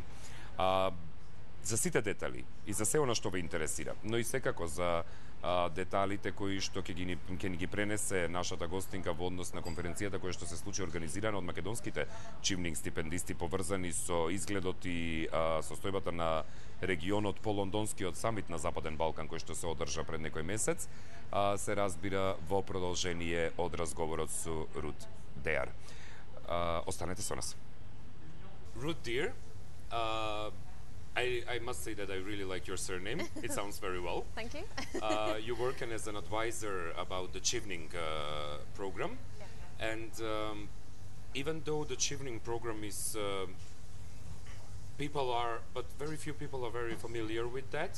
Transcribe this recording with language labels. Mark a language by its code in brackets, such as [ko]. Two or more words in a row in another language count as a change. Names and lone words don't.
[mk] За сите детали и за се она што ве интересира, но и секако за деталите кои што ќе ни ги пренесе нашата гостинка во однос на конференцијата која што се случи организирана од македонските Чевнинг стипендисти поврзани со изгледот и состојбата на регионот по лондонскиот самит на Западен Балкан кој што се одржа пред некој месец, се разбира во продолжение од разговорот со Рут Деар. Останете со нас. [en] Ruth Dear, I must say that I really like your surname. It sounds very well. Thank you. You work as an advisor about the Chevnинг program. Yeah. And even though the Chevnинг program is, but very few people are very familiar with that.